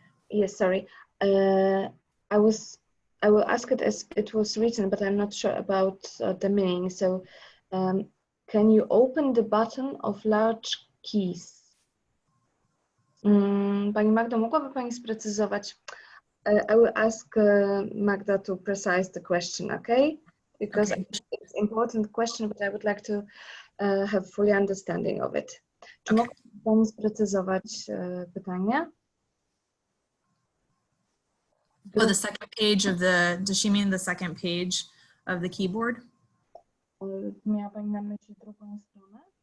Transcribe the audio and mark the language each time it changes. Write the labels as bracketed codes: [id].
[en] Yes, sorry. I will ask it as it was written, but I'm not sure about the meaning. So can you open the button of large keys? [pl] Pani Magdo, mogłaby Pani sprecyzować? [en] I will ask Magda to precise the question, okay? Because Okay. it's an important question, but I would like to have fully understanding of it. [pl] Czy [en] Okay. [pl] mogłaby Pani sprecyzować pytanie? [en] Oh, the second page of the, does she mean the second page of the keyboard? [pl] Miała Pani na myśli drugą stronę?